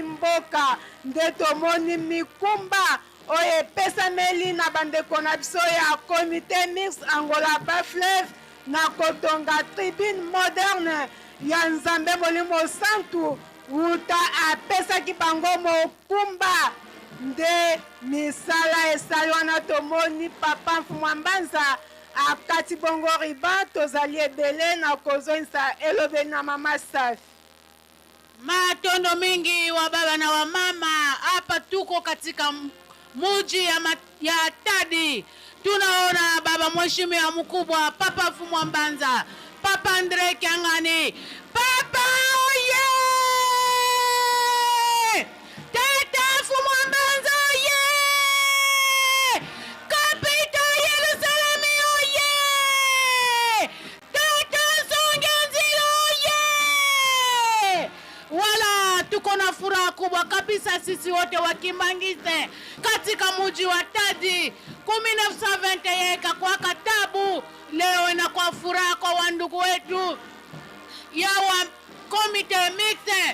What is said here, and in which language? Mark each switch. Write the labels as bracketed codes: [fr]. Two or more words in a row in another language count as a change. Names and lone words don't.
[ln] mboka nde tomoni mikumba oyo epesameli na bandeko na biso ya [fr] comité mix [ln] angola bafleve na kotonga [fr] tribune moderne [ln] ya nzambe molimo santu wuta apesaki bango mokumba nde misala esali wana tomoni papa mwambanza akati bongo riba tozali ebele na kozonisa elobeli na mama safi matondo mingi wa baba na wa mama. [sw] Hapa tuko katika muji ya Tadi, tunaona baba mheshimiwa mkubwa Papa Fumwambanza, Papa Andre Kiangani, Papa oye! Tata Fumwambanza oye! Kapita Yerusalemu oye! Tata Songanzilo oye! Wala tuko na furaha kubwa kabisa sisi wote wa Kimbangize katika muji wa Tadi. 1921 ikakuwa katabu, leo inakuwa furaha kwa wandugu wetu ya wa [fr] komite mixte.